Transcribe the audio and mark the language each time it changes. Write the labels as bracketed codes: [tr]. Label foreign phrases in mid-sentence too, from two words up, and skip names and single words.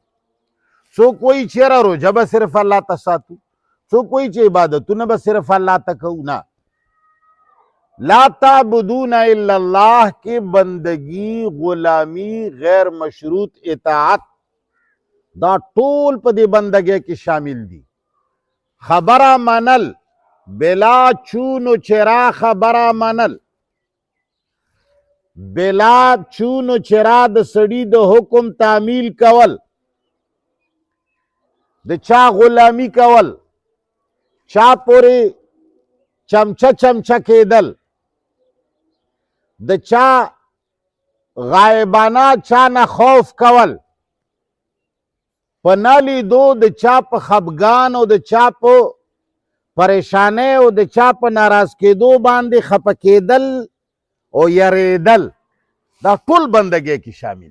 [ps] څوک وایي چېره روژه به صرف الله ته ساتو، څوک وایي چې عبادتونه به صرف الله ته کوو. نه، [ar] لا تعبدون الا الله [ps] کې بندگی، غلامی، غیر مشروط اطاعت، دا ټول په دې بندګۍ کې شامل دي. خبره منل، بلا چون و چرا خبره منل، بلا چون و چرا د سړي د حکم تعمیل کول، د چا غلامی کول، چا پورې چمچه چمچه کېدل، د چا غایبانه چا نه خوف کول، په نه لیدو د چا په خفګان او د چا په پریشانۍ او د چا په ناراض کېدو باندې خفه کېدل او یریدل، دا ټول بندګۍ کې شامل.